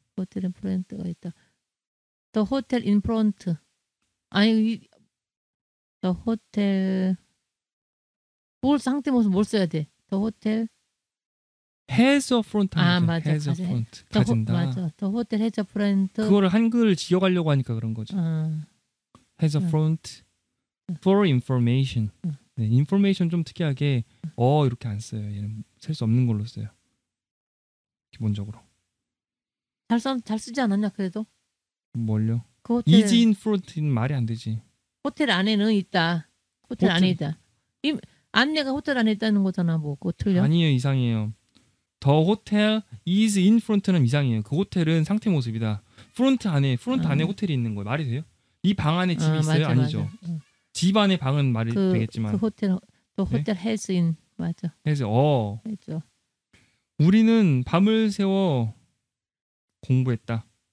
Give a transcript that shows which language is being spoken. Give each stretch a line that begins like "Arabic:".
Korean: 호텔은 프론트가 있다.
English: The hotel in front.
Korean: 아니 the hotel 뭘 상태 모습 뭘 써야 돼?
English: The hotel has a front.
Korean: 맞아.
English: has a front.
Korean: 가진다. 맞아.
English: The hotel has a front.
Korean: 그거를 한글 지어가려고 하니까 그런 거지.
English: has a front for information.
Korean: 네, information 좀 특이하게 이렇게 안 써요. 얘는 셀 수 없는 걸로 써요. 기본적으로. 잘 쓰지 않았냐 그래도? 뭘요? 그 호텔, is in front는 말이 안 되지. 호텔 안에는 있다. 호텔 안에 있다. 안내가 호텔 안에 있다는 거잖아. 뭐 그거 틀려? 아니에요. 이상해요.
English: The hotel is in front는 이상해요.
Korean: 그 호텔은 상태 모습이다. 프론트 안에 호텔이 있는 거예요. 말이 돼요? 이 방 안에 집이 있어요? 맞아, 아니죠. 맞아. 집 안에 방은 말이 되겠지만. 그 호텔
English: has in
Korean: 맞아. 그래서 그렇죠. 우리는 밤을 새워 공부했다.